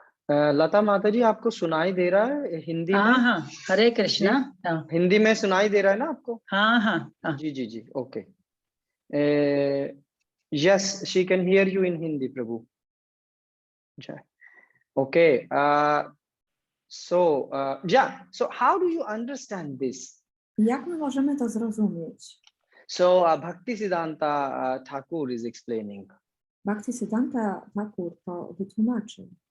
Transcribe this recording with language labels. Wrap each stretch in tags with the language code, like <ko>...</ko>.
<hi>लता माता जी आपको सुनाई दे रहा है हिंदी में? हाँ, हरे कृष्णा। हिंदी में सुनाई दे रहा है ना आपको? हाँ। जी, okay.</hi> <en>Yes, she can hear you in Hindi, Prabhu. Okay. So how do you understand this?</en> <pl>Jak my możemy to zrozumieć?</pl> <en>So Bhaktisiddhanta Thakur is explaining.</en> <pl>Bhaktisiddhanta Thakur to wytłumaczy.</pl>